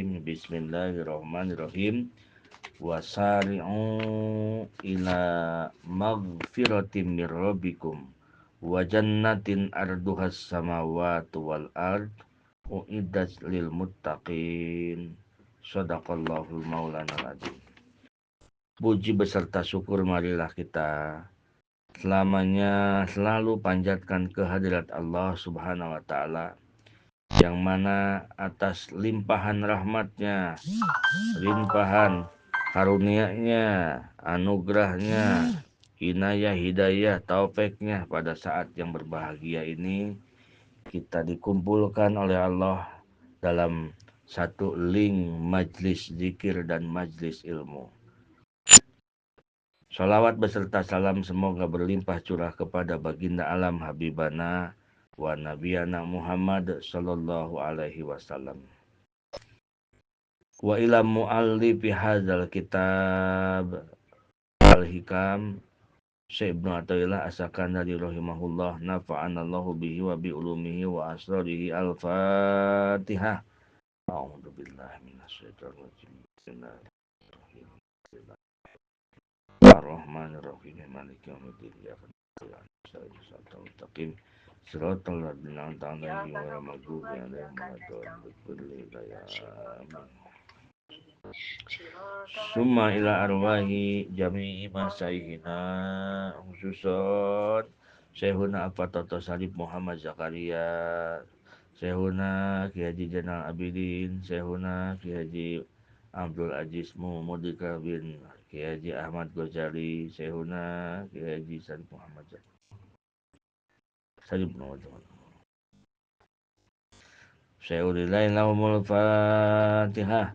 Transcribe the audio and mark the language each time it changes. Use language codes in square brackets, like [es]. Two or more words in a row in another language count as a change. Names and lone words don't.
[ar] بسم الله الرحمن الرحيم. وسارعوا إلى مغفرة من ربكم وجنة عرضها السماوات والأرض أعدت للمتقين. صدق الله مولانا العظيم. [id] Puji beserta syukur marilah kita selamanya selalu panjatkan kehadirat Allah [ar] سبحانه وتعالى, [id] yang mana atas limpahan rahmatnya, limpahan karunia-Nya, anugerahnya, inayah, hidayah, taufiknya pada saat yang berbahagia ini, kita dikumpulkan oleh Allah dalam satu link majlis zikir dan majlis ilmu. Salawat beserta salam semoga berlimpah curah kepada baginda alam [ar] حبيبنا ونبينا [id] Muhammad [ar] صلى الله عليه وسلم. وإلى مؤلف هذا الكتاب الحكم الشيخ ابن عطاء الله السكندري رحمه الله، نفعنا الله به وبعلومه وأسراره. Al-Fatihah. أعوذ بالله من الشيطان الرجيم. بسم الله الرحمن الرحيم. الرحمن الرحيم. مالك يوم الدين. إياك نعبد وإياك نستعين. صراط الذين أنعمت عليهم غير المغضوب عليهم ولا الضالين. ثم إلى أرواح جميع مشايخنا خصوصا شيخنا Al-Fatata Salib Muhammad Zakaria, Syekhuna Ki Haji Zainal Abidin, Syekhuna Ki Haji Abdul Aziz Mudika bin Ki Haji Ahmad Ghazali, Syekhuna Ki Haji Salib Muhammad Salib Muhammad شيء لله لهم الفاتحة.